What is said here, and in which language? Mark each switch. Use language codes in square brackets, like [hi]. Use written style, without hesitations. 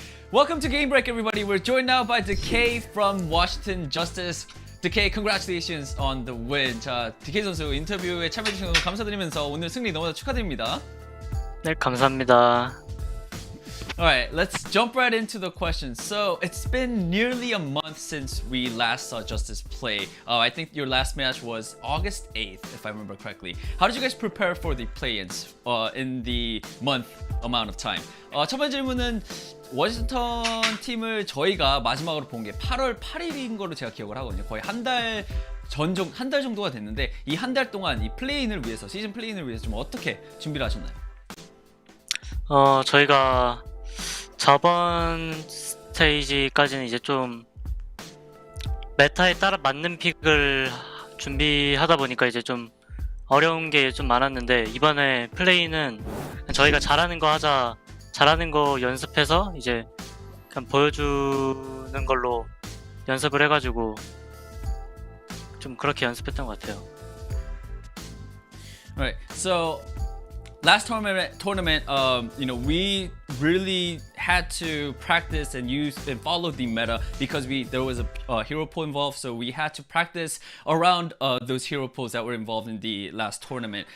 [en] Welcome to Game Break, everybody. We're joined now by Decay from Washington Justice. Decay, congratulations on the win. [ko] 자, Decay 선수 인터뷰에 참여해주신 거 감사드리면서 오늘 승리 너무나 축하드립니다. 네, 감사합니다. [en] Alright, let's jump right into the questions. So, it's been nearly a month since we last saw Justice play. I think your last match was August 8th, if I remember correctly. How did you guys prepare for the play-ins in the month amount of time? [ko] 첫 번째 질문은 워싱턴 팀을 저희가 마지막으로 본 게 8월 8일인 걸로 제가 기억을 하거든요. 거의 한 달 정도가 됐는데 이 한 달 동안 이 플레이인을 위해서, 시즌 플레이인을 위해서 좀 어떻게 준비를 하셨나요? 저희가 저번 스테이지까지는 이제 좀 메타에 따라 맞는 픽을 준비하다 보니까 이제 좀 어려운 게 좀 많았는데, 이번에 플레이는 저희가 잘하는 거 하자, 잘하는 거 연습해서 이제 그냥 보여주는 걸로 연습을 해가지고 좀 그렇게 연습했던 것 같아요. [en] Right. So last tournament, you know, we really had to practice and use and follow the meta because there was a hero pool involved, so we had to practice around those hero pools that were involved in the last tournament.